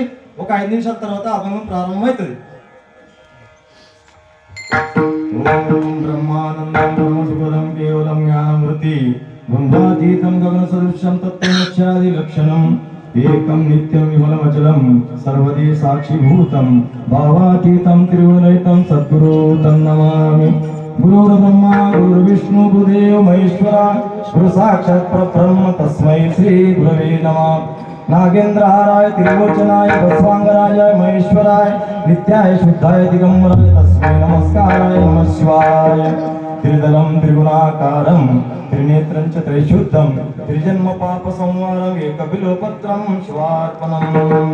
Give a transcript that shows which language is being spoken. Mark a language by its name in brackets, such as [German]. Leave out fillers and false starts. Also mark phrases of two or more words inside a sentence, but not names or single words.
[Telugu] ఒక 5 నిమిషాల తర్వాత అభంగం ప్రారంభమవుతుంది. [Sanskrit] ఓం బ్రహ్మానందం బ్రహ్మసుపదం కేవలం జ్ఞానమృతి బ్రహ్మాతీతం గగన సదృశ్యం తత్వమక్షాది లక్షణం ఏకం నిత్యం విమలమచలం సర్వదే సాక్షిభూతం భావాతీతం త్రిగుణరహితం సద్గురు తన్నమామి. గురుర్ బ్రహ్మ గురు విష్ణు గురుదేవ మహేశ్వర గురు సాక్షాత్ పరబ్రహ్మ తస్మై శ్రీ గురవే నమః. नागेन्द्रहाराय त्रिलोचनाय भस्वांगराजाय महेश्वराय नित्याय शुद्धाय दिगंबराय तस्मै नमस्काराय नमः शिवाय. त्रिदलं त्रिगुणाकारं त्रिनेत्रं च त्रैशुद्धं त्रिजन्म पाप संहारं एकबिल्वपत्रं शिवार्पणम्.